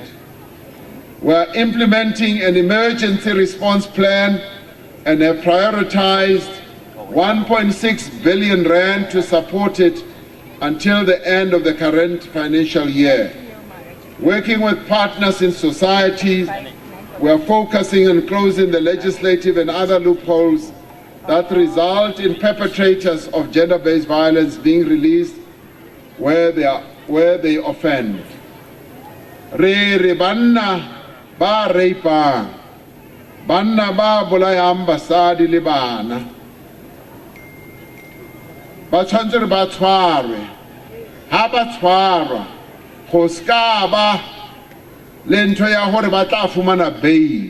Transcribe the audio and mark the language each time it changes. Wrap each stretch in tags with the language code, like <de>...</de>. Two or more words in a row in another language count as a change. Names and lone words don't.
<en>We are implementing an emergency response plan and have prioritized 1.6 billion rand to support it until the end of the current financial year. Working with partners in society, we are focusing on closing the legislative and other loopholes that result in perpetrators of gender-based violence being released where they offend.</en> <st>Re banna ba rapang, banna ba bolayang basadi le bana, ba tshwanetse ba tshwarwe, ha ba tshwarwa go ska ba le ntho ya hore ba tla fumana bail.</st>